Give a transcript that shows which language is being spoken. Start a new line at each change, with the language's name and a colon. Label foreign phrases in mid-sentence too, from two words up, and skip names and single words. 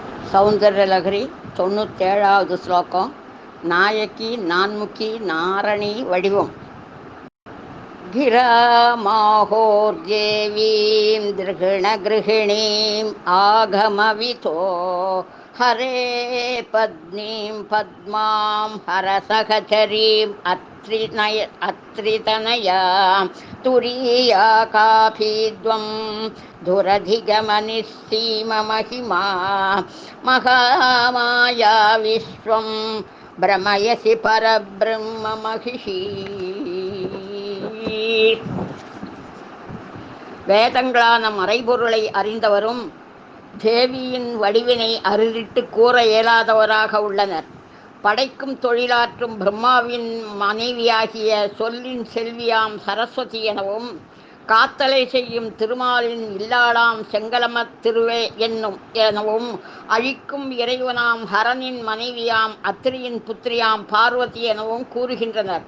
Tamil: சௌந்தர்யலகரி 97வது ஸ்லோகம். நாயகி நான்முகி நாரணி வடிவம்.
Sanskrit: गिरामाहोर्देवीं दृघिणगृहिणीम् आगमवितो हरे पद्मीं पद्मां हरसहचरीम् अत्रितनयां तुरीया काफीद्वं धुरधिगमनिस्सीममहिमा महामाया विश्वं भ्रमयसि परब्रह्म महिषि.
Tamil: வேதங்களான மறைபொருளை அறிந்தவரும் தேவியின் வடிவினை அருளிட்டு கூற இயலாதவராக உள்ளனர். படைக்கும் தொழிலாற்றும் பிரம்மாவின் மனைவியாகிய சொல்லின் செல்வியாம் சரஸ்வதி எனவும், காத்தலை செய்யும் திருமாலின் இல்லாளாம் செங்கலமத் திருவே எனவும், அழிக்கும் இறைவனாம் ஹரனின் மனைவியாம் அத்திரியின் புத்திரியாம் பார்வதி எனவும் கூறுகின்றனர்.